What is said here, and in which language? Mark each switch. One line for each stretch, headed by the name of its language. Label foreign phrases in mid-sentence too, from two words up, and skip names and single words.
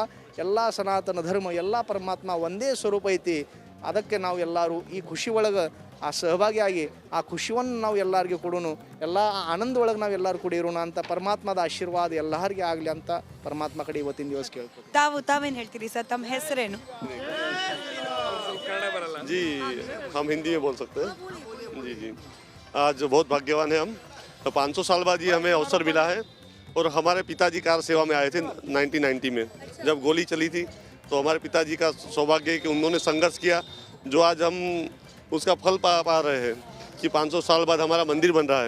Kannada: ಎಲ್ಲ ಸನಾತನ ಧರ್ಮ ಎಲ್ಲ ಪರಮಾತ್ಮ ಒಂದೇ ಸ್ವರೂಪ ಐತಿ. ಅದಕ್ಕೆ ನಾವು ಎಲ್ಲರೂ ಈ ಖುಷಿ ಒಳಗೆ ಆ ಸಹಭಾಗಿಯಾಗಿ ಆ ಖುಷಿಯನ್ನು ನಾವು ಎಲ್ಲರಿಗೂ ಕೊಡೋಣ, ಎಲ್ಲ ಆನಂದ ಒಳಗೆ ನಾವು ಎಲ್ಲರೂ ಕುಡಿಯೋಣ ಅಂತ ಪರಮಾತ್ಮದ ಆಶೀರ್ವಾದ ಎಲ್ಲರಿಗೆ ಆಗಲಿ ಅಂತ ಪರಮಾತ್ಮ ಕಡೆ ಇವತ್ತಿನ ದಿವಸ ಕೇಳ್ಕೊತೀವಿ. ತಾವೇನು ಹೇಳ್ತೀರಿ ಸರ್? ತಮ್ಮ ಹೆಸರೇನು?
Hindi: जी हम हिंदी में बोल सकते हैं। जी जी आज बहुत भाग्यवान है हम। 500 साल बाद ये हमें अवसर मिला है और हमारे पिताजी कार सेवा में आए थे 1990 में जब गोली चली थी। तो हमारे पिताजी का सौभाग्य है कि उन्होंने संघर्ष किया, जो आज हम उसका फल पा रहे हैं कि 500 साल बाद हमारा मंदिर बन रहा है।